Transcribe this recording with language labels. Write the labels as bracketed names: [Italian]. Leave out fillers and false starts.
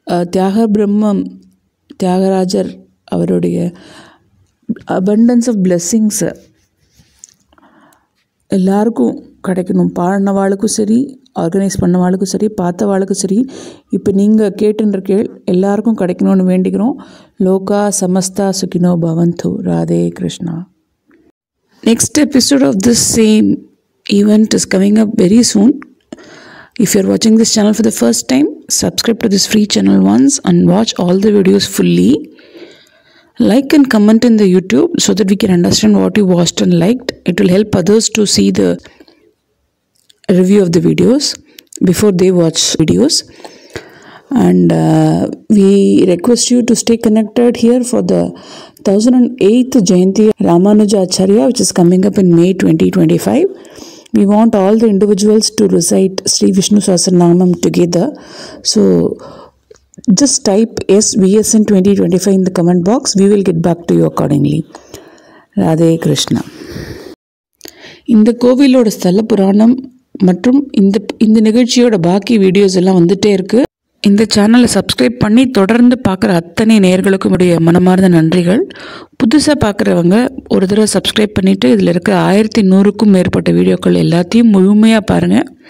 [Tamil] தியாக பிரம்மம் தியாகராஜர் அவருடைய [English] abundance of blessings [Tamil] எல்லாருக்கும் கிடைக்கணும். பாடினவாளுக்கும் சரி, ஆர்கனைஸ் பண்ணவாளுக்கும் சரி, பார்த்தவாளுக்கும் சரி, இப்போ நீங்கள் கேட்டுன்ற எல்லாருக்கும் கிடைக்கணும்னு வேண்டிக்கிறோம். [Sanskrit] லோகா சமஸ்தா சுகினோ பவந்து. Radhe Krishna. [English] Next episode of this same event is coming up very soon. If you're watching this channel for the first time, subscribe to this free channel once and watch all the videos fully. Like and comment in the YouTube so that we can understand what you watched and liked. It will help others to see the review of the videos before they watch videos. And we request you to stay connected here for the 1008th Jayanti Ramanujacharya, which is coming up in May 2025. We want all the individuals to recite Sri Vishnu Sahasranamam together. So just type SVSN 2025 in the comment box. We will get back to you accordingly. Radhe Krishna. [Tamil] இந்த கோவிலோட ஸ்தல புராணம் மற்றும் இந்த நிகழ்ச்சியோட பாக்கி videos எல்லாம் வந்துட்டே இருக்கு. இந்த சேனலை சப்ஸ்கிரைப் பண்ணி தொடர்ந்து பார்க்குற அத்தனை நேயர்களுக்கும் உடைய மனமார்ந்த நன்றிகள். புதுசாக பார்க்குறவங்க ஒரு தடவை சப்ஸ்கிரைப் பண்ணிவிட்டு இதில் இருக்க 1100க்கும் மேற்பட்ட வீடியோக்கள் எல்லாத்தையும் முழுமையாக பாருங்கள்.